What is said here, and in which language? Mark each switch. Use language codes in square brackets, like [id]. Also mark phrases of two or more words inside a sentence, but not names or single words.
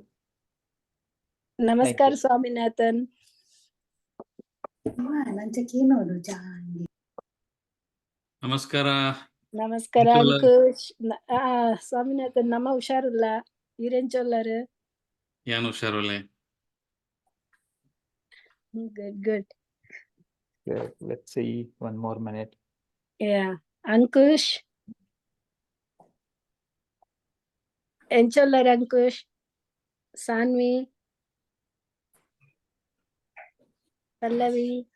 [tcy] ನಮಸ್ಕಾರ ಸ್ವಾಮಿನಾಥನ್. ನಮಸ್ಕಾರ. ನಮಸ್ಕಾರ ಅಂಕುಶ್. ಸ್ವಾಮಿನಾಥನ್ ನಮ್ಮ ಹುಷಾರುಲ್ಲ ಈರೆಂಚೊಲ್ಲರು ಯಾನ್ ಹುಷಾರುಲ್ಲೆ. [en] Good. Let's see one more minute. Yeah, [tcy] Ankush. Encholler Ankush. Sanvi. Pallavi.